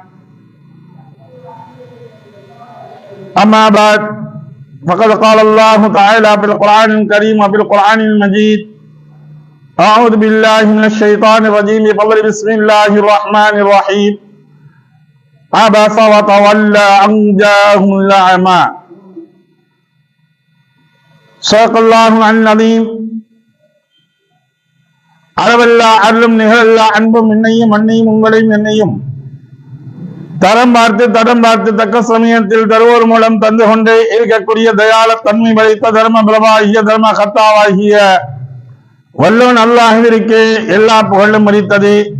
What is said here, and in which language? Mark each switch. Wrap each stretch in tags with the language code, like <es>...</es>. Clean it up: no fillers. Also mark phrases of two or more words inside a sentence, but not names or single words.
<ar>أما بعد فقد قال الله تعالى في القرآن الكريم وفي القرآن المجيد: أعوذ بالله من الشيطان الرجيم بسم الله الرحمن الرحيم. عبس وتولى أن جاءه الأعمى. صدق الله العظيم.</ar> <ta>அளவல்லா அருளும் நிகழல்லா அன்பும் என்னையும் அன்னையும் உங்களையும் என்னையும் தரம் பார்த்து தக்க சமயத்தில் தருவோர் மூலம் தந்து கொண்டே இருக்கக்கூடிய தயால தன்மை படைத்த தர்ம பிரபாகிய தர்ம கர்த்தாவாகிய வல்லோன் அல்லாஹ்விற்கே எல்லா புகழும் அளித்தது.</ta>